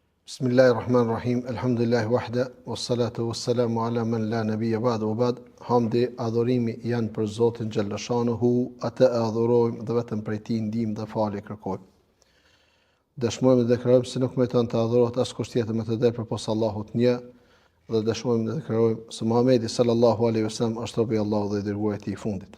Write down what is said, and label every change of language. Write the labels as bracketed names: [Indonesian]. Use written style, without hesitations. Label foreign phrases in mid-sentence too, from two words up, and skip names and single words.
[Arabic] بسم الله الرحمن الرحيم. الحمد لله وحده والصلاة والسلام على من لا نبي بعده وبعد. [Albanian] Hamdi, adhurimi janë për Zotin xhallashanuhu, atë e adhurojmë dhe vetëm prej tij ndihmë dhe falje kërkojmë. Dëshmojmë dhe deklarojmë se nuk meriton të adhurohet askush tjetër me të drejtë përpos Allahut një, dhe dëshmojmë dhe deklarojmë se Muhamedi [Arabic] صلى الله عليه وسلم [Albanian] është robi i Allahut dhe i dërguari i tij i fundit.